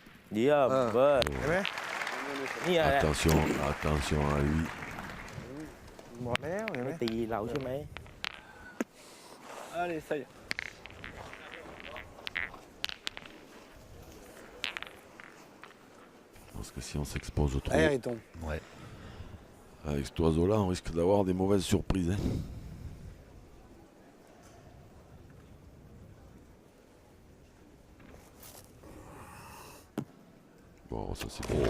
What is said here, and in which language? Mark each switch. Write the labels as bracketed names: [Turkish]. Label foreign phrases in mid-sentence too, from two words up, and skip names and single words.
[Thai] เยี่ยมเบิร์ด เห็นไหม เนี่ยแหละ [French] Attention à lui. [Thai] บอกแล้วเห็นไหม ไม่ตีเราใช่ไหม [French] Allez, ça y est. Parce que si on s'expose trop Allez, Riton. Ouais. avec cet oiseau-là, on risque d'avoir des mauvaises surprises. Hein. Bon, ça c'est bon.